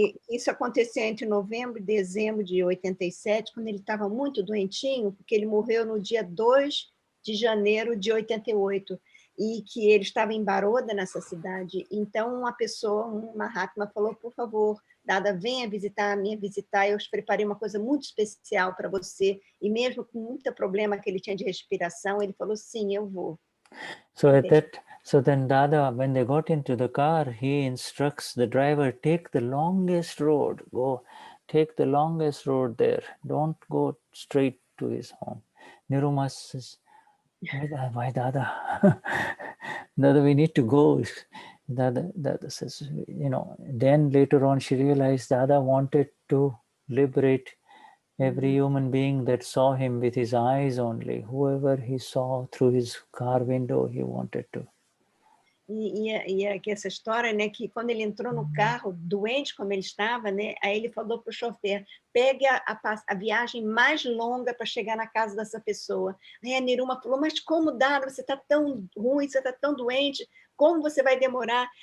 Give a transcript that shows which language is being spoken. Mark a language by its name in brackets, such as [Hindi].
[Portuguese] Isso aconteceu entre novembro e dezembro de 87, quando ele estava muito doentinho, porque ele morreu no dia 2 de janeiro de 88, e que ele estava em Baroda, nessa cidade. Então, uma pessoa, um Mahatma, falou, por favor, Dada, venha visitar, eu preparei uma coisa muito especial para você, e mesmo com muito problema que ele tinha de respiração, ele falou, sim, eu vou. [English] So then Dada, when they got into the car, he instructs the driver, take the longest road, take the longest road there. Don't go straight to his home. Niruma says, why Dada? Dada, we need to go. Dada says, then later on she realized Dada wanted to liberate every human being that saw him with his eyes only. Whoever he saw through his car window, he wanted to. [Portuguese] E aqui essa história, né, que quando ele entrou no carro, doente como ele estava, né, aí ele falou para o chofer, pegue a viagem mais longa para chegar na casa dessa pessoa. Aí a Niruma falou, mas como dá? Você está tão ruim, você está tão doente, como você vai demorar?